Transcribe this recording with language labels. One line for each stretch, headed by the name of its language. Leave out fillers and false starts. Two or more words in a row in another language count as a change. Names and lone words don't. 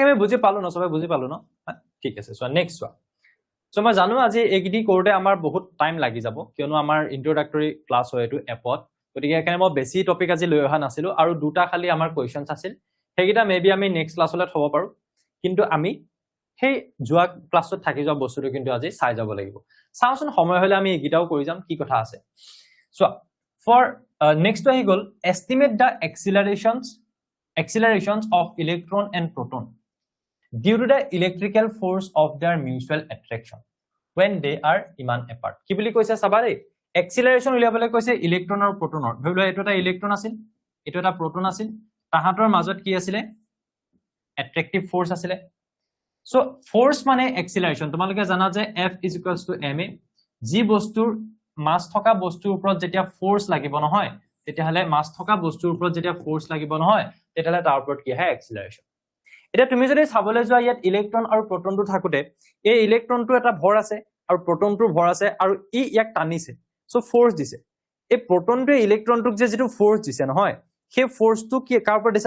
Assamese: আমি বুজি পালো ন সবাই বুজি পালো ন ঠিক আছে সো নেক্সট চোৱা সো মই জানো আজি এইগিডি কৰোতে আমাৰ বহুত টাইম লাগি যাব কিয়নো আমাৰ
English: introductory class
Assamese: হয় এটো এপত গতিকে এখানে মই বেছি টপিক আজি লৈ অহা নাছিলো আৰু দুটা খালি আমাৰ কোৱেশ্চনছ আছিল সেইগিটা মেবি আমি
English: next classলৈ
Assamese: থব পাৰো কিন্তু আমি সেই যোৱা ক্লাছত থাকি যোৱা বস্তুটো কিন্তু আজি চাই যাব লাগিব চাওচোন সময় হলে আমি এইগিটাও কৰি যাম কি কথা আছে
English: so for next
Assamese: আহি গল
English: estimate the accelerations of electron and proton due to the electrical force of their mutual attraction when they are iman apart
Assamese: কি বুলি কৈছে চাবা দেই acceleration উলিয়াবলে কৈছে ইলেক্ট্ৰন আৰু প্ৰটনৰ ভাবিলো এটো এটা ইলেক্ট্ৰন আছিল এটো এটা প্ৰটন আছিল তাহাতৰ মাজত কি আছিল
English: attractive force
Assamese: আছিল সো force মানে acceleration তোমালোকে জানা যে
English: F is equals to ma
Assamese: যি বস্তুৰ মাস থকা বস্তুৰ ওপৰত যেতিয়া ফোর্স লাগিব নহয় তেতিয়াহলে মাস থকা বস্তুৰ ওপৰত যেতিয়া ফোর্স লাগিব নহয় তেতিয়াহলে তাৰ ওপৰত কি হয় acceleration এটা তুমি যদি চাবলৈ যোৱা ইয়াত ইলেক্ট্ৰন আৰু প্ৰটনটো থাকুতে এই ইলেক্ট্ৰনটো এটা ভৰ আছে আৰু প্ৰটনটো ভৰ আছে আৰু ই ইয়াক টানিছে সো ফোর্স দিছে এই প্ৰটনটো ইলেক্ট্ৰনটোক যে যেটো ফোর্স দিছে নহয় সেই ফোর্সটো কি কাৰ ওপৰত দিছে